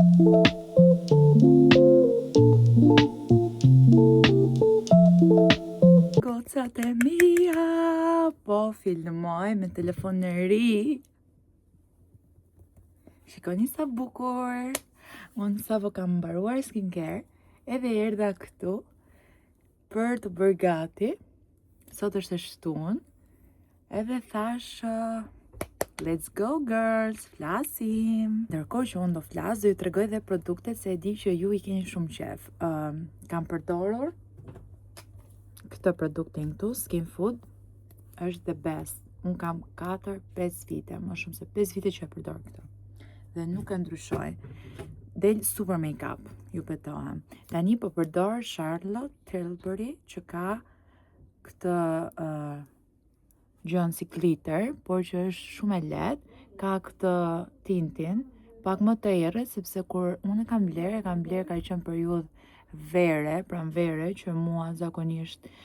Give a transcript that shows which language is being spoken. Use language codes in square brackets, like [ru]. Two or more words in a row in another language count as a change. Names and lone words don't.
[sq] Gocat e mia, po filmoj me telefon në ri. Shikoni sa bukur. Unë sa po kam mbaruar skincare, edhe erdha këtu për të bërë gati. Sot është e shtunë, edhe thash [en] let's go girls, [sq] flasim. Ndërkohë që unë do flas, do ju tregoj dhe produktet se e di që ju i keni shumë qef. Kam përdorur këtë produktin këtu, Skin Food, është [en] the best. [sq] Unë kam 4-5 vite, më shumë se 5 vite që e përdor këtë. Dhe nuk e ndryshoj. Del super make-up, ju betohem. Tani po përdor Charlotte Tilbury, që ka këtë gjën si glitter, por që është shumë e lehtë, ka këtë tintin, pak më të errët, sepse kur unë e kam bler ka qenë periudhë vere, pranvere, që mua zakonisht